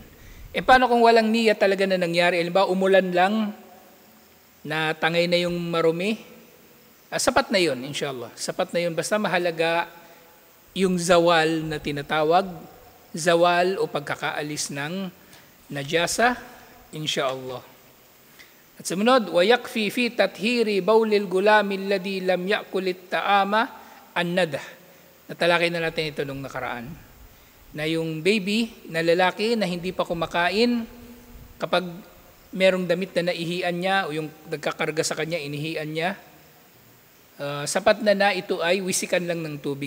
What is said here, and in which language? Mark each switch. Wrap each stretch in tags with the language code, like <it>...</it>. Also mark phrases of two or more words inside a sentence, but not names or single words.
<tl>E paano kung walang niyya talaga na nangyari? Halimbawa, umulan lang, na tangay na yung marumi, sapat na yun,</tl> <ar>إن شاء الله.</ar> <tl>Sapat na yun. Basta mahalaga yung zawal na tinatawag, zawal o pagkakaalis ng najasa,</tl> <ar>إن شاء الله.</ar> <tl>At sumunod,</tl> <ar>وَيَكْفِي فِي تَطْهِيرِ بَوْلِ الْغُلَامِ الَّذِي لَمْ يَأْكُلِ الطَّعَامَ النَّدْحَ.</ar> <tl>Natalakay na natin ito nung nakaraan. Na yung baby na lalaki na hindi pa kumakain, kapag merong damit na naihian niya o yung nagkakarga sa kanya, inihian niya, sapat na ito ay wisikan lang ng tubig.</tl>